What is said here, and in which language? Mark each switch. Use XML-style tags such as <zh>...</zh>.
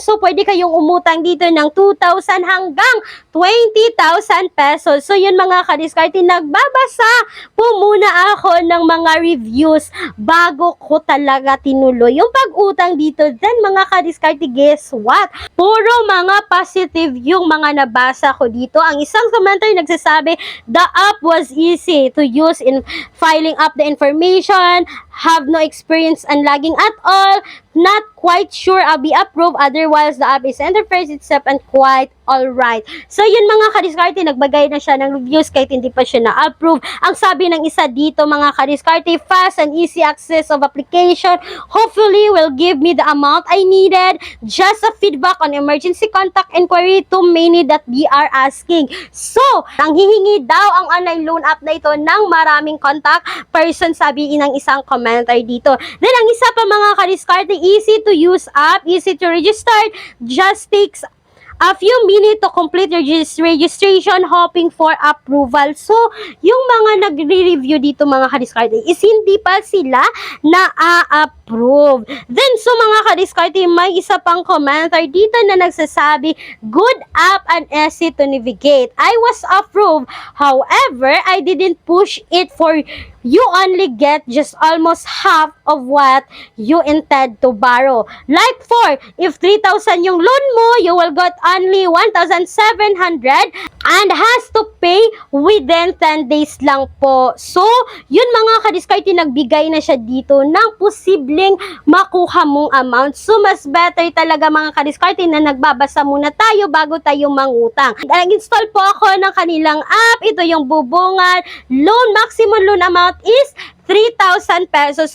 <tl>So pwede kayong umutang dito ng 2,000 hanggang 20,000 pesos. So yun mga kadiskarte, nagbabasa po muna ako ng mga reviews bago ko talaga tinuloy yung pag-utang dito. Then mga kadiskarte,</tl> <en>guess what?</en> <tl>Puro mga positive yung mga nabasa ko dito. Ang isang commentary nagsasabi,</tl> <en>the app was easy to use in filing up the information, have no experience unlogging at all, not quite sure I'll be approved, otherwise the app is interface itself and quite Alright.</en> <tl>So, yun mga kadiskarte, nagbagay na siya ng reviews kahit hindi pa siya na-approve. Ang sabi ng isa dito, mga kadiskarte,</tl> <en>fast and easy access of application. Hopefully, will give me the amount I needed. Just a feedback on emergency contact inquiry, too many that we are asking.</en> <tl>So, ang hihingi daw ang online loan app na ito ng maraming contact person, sabi ng isang commenter dito.</tl> <en>Then,</en> <tl>ang isa pa mga kadiskarte,</tl> <en>easy to use app, easy to register, just takes a few minutes to complete your registration, hoping for approval.</en> <tl>So, yung mga nagre-review dito mga kadiskarte is hindi pa sila na-approve. Then, so mga kadiskarte, may isa pang commenter dito na nagsasabi,</tl> <en>good app and easy to navigate. I was approved. However, I didn't push it for you only get just almost half of what you intend to borrow. Like for, if 3,000</en> <tl>yung loan mo,</tl> <en>you will get only 1,700 and has to pay within 10 days lang po.</en> <tl>So, yun mga kadiskarte, nagbigay na siya dito ng posibleng makuha mong amount. So, mas better talaga mga kadiskarte na nagbabasa muna tayo bago tayo mangutang. Nag-install po ako ng kanilang app. Ito yung bubungan.</tl> <en>Maximum loan amount is 3,000 pesos.</en>